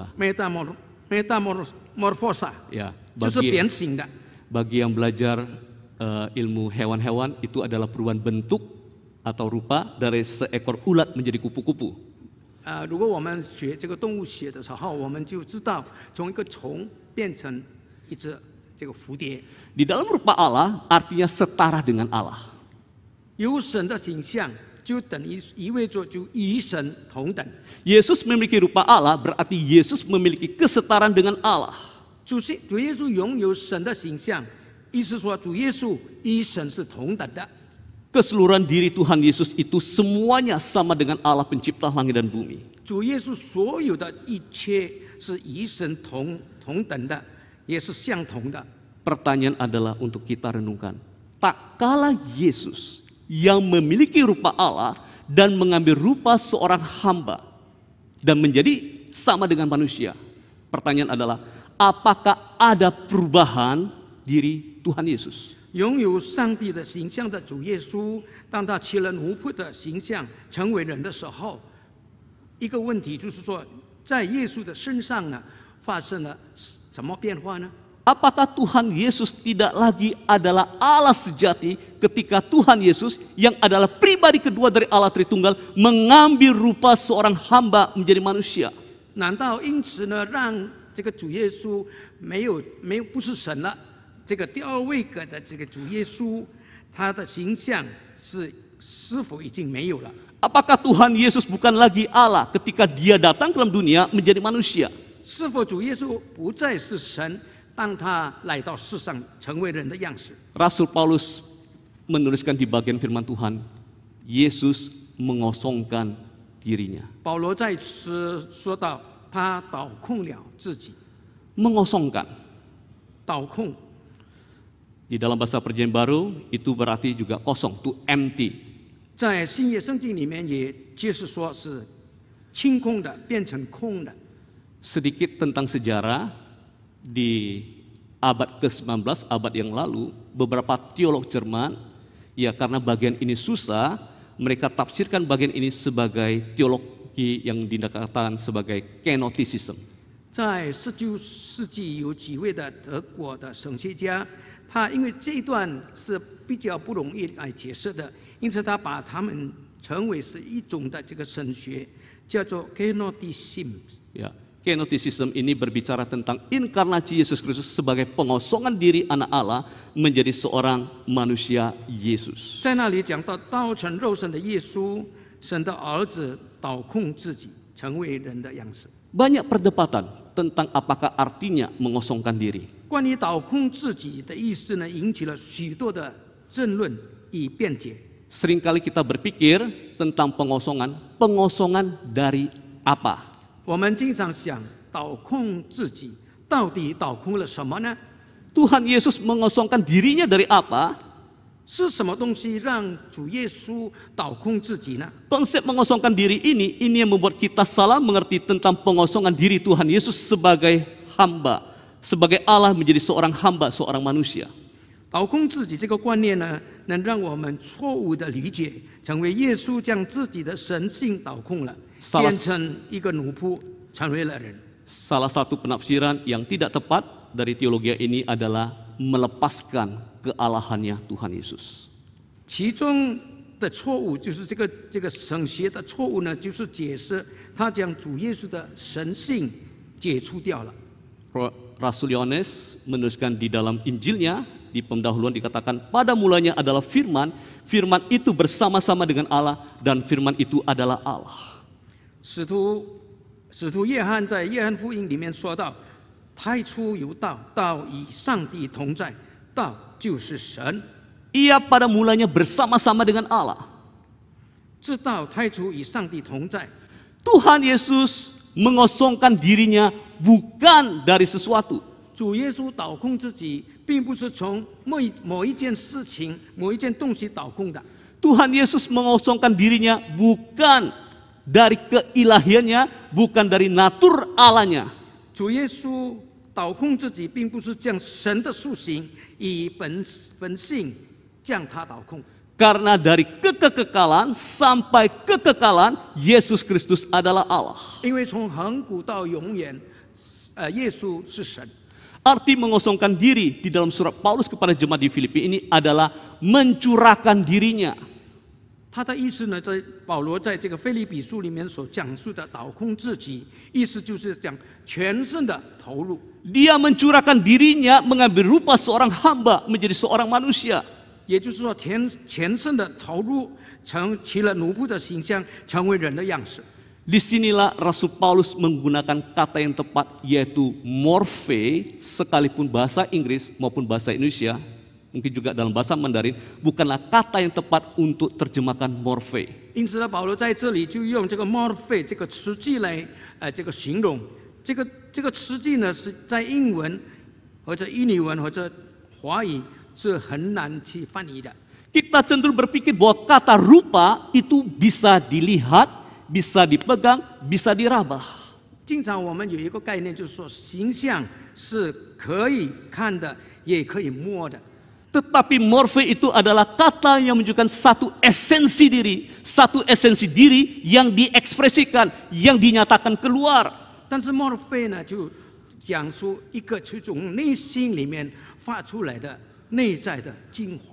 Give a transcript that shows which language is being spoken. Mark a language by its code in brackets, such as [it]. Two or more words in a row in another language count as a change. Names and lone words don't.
[id] metamorphosa， Ya, [zh] 就是变形的。 [id] bagi yang belajar ilmu hewan-hewan, itu adalah perubahan bentuk atau rupa dari seekor ulat menjadi kupu-kupu. [zh] 如果我们学这个动物学的时候，我们就知道从一个虫变成一只这个蝴蝶。 [id] Di dalam rupa Allah artinya setara dengan Allah. [zh] 有神的形象，就等于意味着就与神同等。 [id] Yesus memiliki rupa Allah berarti Yesus memiliki kesetaraan dengan Allah. [zh] 主耶稣拥有神的形象，意思说主耶稣与神是同等的。 [id] Keseluruhan diri Tuhan Yesus itu semuanya sama dengan Allah pencipta langit dan bumi. [zh] 主耶稣所有的一切是与神同等的，也是相同的。 [id] Pertanyaan adalah untuk kita renungkan. Tak kalah Yesus yang memiliki rupa Allah dan mengambil rupa seorang hamba dan menjadi sama dengan manusia. Pertanyaan adalah, apakah ada perubahan diri Tuhan Yesus? [zh] 拥有上帝的形象的主耶稣，当他取了奴仆的形象，成为人的时候，一个问题就是说，在耶稣的身上呢，发生了什么变化呢？ [id] Apakah Tuhan Yesus tidak lagi adalah Allah sejati ketika Tuhan Yesus yang adalah pribadi kedua dari Allah Tritunggal mengambil rupa seorang hamba menjadi manusia? [zh] 难道因此呢，让这个主耶稣没有不是神了？这个第二位格的这个主耶稣，他的形象是否已经没有了？ [id] Apakah Tuhan Yesus bukan lagi Allah ketika dia datang ke dalam dunia menjadi manusia? [zh] 是否主耶稣不再是神？当他来到世上成为人的样式， [id] Rasul Paulus menuliskan di bagian firman Tuhan, Yesus mengosongkan dirinya. [zh] 保罗在此说到，他倒空了自己， [id] Mengosongkan. [zh] 倒空 [id] Di dalam bahasa Perjanjian Baru itu berarti juga kosong, [en] to empty. [zh] 在新约圣经里面也就是说是清空的，变成空的。 [id] Sedikit tentang sejarah. Di abad ke-19, abad yang lalu, beberapa teolog Jerman, ya karena bagian ini susah, mereka tafsirkan bagian ini sebagai teologi yang dikatakan sebagai kenoticism. [zh] 在19世纪有几位的德国的神学家，他因为这一段是比较不容易来解释的，因此他把他们称为是一种的这个神学，叫做 Kenoticism。 [id] Ya, kenoticism ini berbicara tentang inkarnasi Yesus Kristus sebagai pengosongan diri anak Allah menjadi seorang manusia Yesus. [zh] 在那里讲到道成肉身的耶稣，神的儿子倒空自己，成为人的样式。 [id] Banyak perdebatan tentang apakah artinya mengosongkan diri. [zh] 关于倒空自己的意思呢，引起了许多的争论与辩解。 [id] Seringkali kita berpikir tentang pengosongan dari apa? [zh] 我们经常想，倒空自己到底倒空了什么呢？ [id] Tuhan Yesus mengosongkan dirinya dari apa? [zh] 是什么东西让主耶稣倒空自己呢？ [id] Konsep mengosongkan diri ini yang membuat kita salah mengerti tentang pengosongan diri Tuhan Yesus sebagai hamba, sebagai Allah menjadi seorang hamba, seorang manusia. [zh] 倒空自己这个观念呢，能让我们错误的理解，成为耶稣将自己的神性倒空了，变成一个奴仆，成为了人。 [id] Salah satu penafsiran yang tidak tepat dari teologi ini adalah melepaskan kealahannya Tuhan Yesus. [zh] 其中的错误就是这个神学的错误呢，就是解释他将主耶稣的神性解除掉了。 [id] Rasul Yohanes menuliskan di dalam Injilnya, di pendahuluan dikatakan pada mulanya adalah firman, firman itu bersama-sama dengan Allah dan firman itu adalah Allah. [zh] 使徒约翰在约翰福音里面说到，太初有道，道与上帝同在，道就是神。 [id] Ia pada mulanya bersama-sama dengan Allah. [zh] 这道太初与上帝同在。 [id] Tuhan Yesus mengosongkan dirinya bukan dari sesuatu. [zh] 主耶稣倒空自己，并不是从某一件事情、某一件东西倒空的。 [id] Tuhan Yesus mengosongkan dirinya bukan dari keilahiannya, bukan dari natur Allahnya. [zh] 主耶稣倒空自己，并不是将神的属性以本性将它倒空。 [id] Karena dari kekekalan sampai kekekalan, Yesus Kristus adalah Allah. [zh] 因为从恒古到永远，耶稣是神。 [id] Arti mengosongkan diri di dalam surat Paulus kepada jemaat di Filipi ini adalah mencurahkan dirinya. [zh] 他的意思呢，在保罗在这个腓立比书里面所讲述的倒空自己，意思就是讲全身的投入。 [id] Dia mencurahkan dirinya mengambil rupa seorang hamba menjadi seorang manusia. [zh] 也就是说，全身的投入，起了奴仆的形象，成为人的样式。 [id] Disinilah Rasul Paulus menggunakan kata yang tepat yaitu morphe, sekalipun bahasa Inggris maupun bahasa Indonesia mungkin juga dalam bahasa Mandarin, bukanlah kata yang tepat untuk terjemahkan morphe. [zh] 因此呢，保罗在这里就用这个 morphe 这个词句来这个形容。这个词句呢是在英文或者印尼文或者华语是很难去翻译的。 [id] Kita cenderung berpikir bahwa kata rupa itu bisa dilihat, bisa dipegang, bisa diraba. [zh] 经常我们有一个概念，就是说形象是可以看的，也可以摸的。 [id] Tetapi morphe itu adalah kata yang menunjukkan satu esensi diri yang diekspresikan, yang dinyatakan keluar. [zh] 但是 morphe 呢，就讲出一个从内心里面发出来的内在的精华。